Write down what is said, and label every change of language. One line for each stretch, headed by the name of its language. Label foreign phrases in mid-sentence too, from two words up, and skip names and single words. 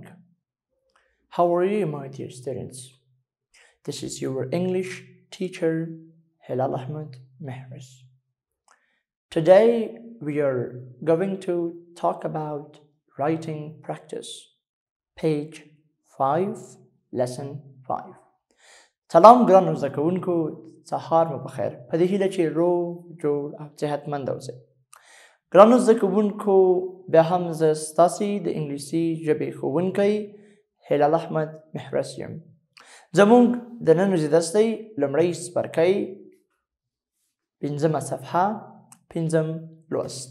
English: How are you, my dear students? This is your English teacher, Hilal Ahmed Mehras. Today, we are going to talk about writing practice, page 5, lesson 5.
Pashto: سلام ګرانو زده کوونکو، سهار مو بخیر. په دې هیله چې روغ جوړ او صحتمند اوسئ. ګرانو زده کوونکو، بیا هم زه ستاسې د انګلیسي ژبې ښوونکی هلال احمد محرس یم. زموږ د نن ورځې درس دی لومړی څپرکی، پنځمه صفحه، پنځم لوست.